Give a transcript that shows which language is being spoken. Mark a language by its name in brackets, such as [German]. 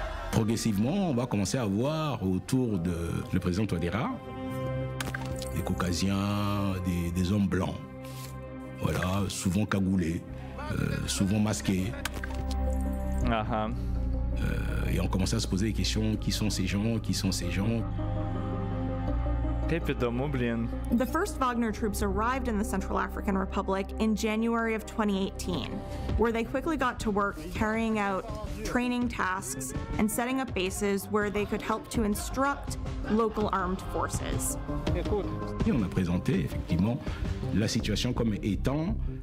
[French] Progressivement, on va commencer à voir autour de le président Touadéra des Caucasiens, des hommes blancs, voilà, souvent cagoulés, souvent masqués. Et on commençait à se poser des questions, qui sont ces gens, qui sont ces gens. [English] The first Wagner troops arrived in the Central African Republic in January of 2018, where they quickly got to work carrying out training tasks and setting up bases where they could help to instruct local armed forces. [French] Et on a présenté effectivement la situation comme étant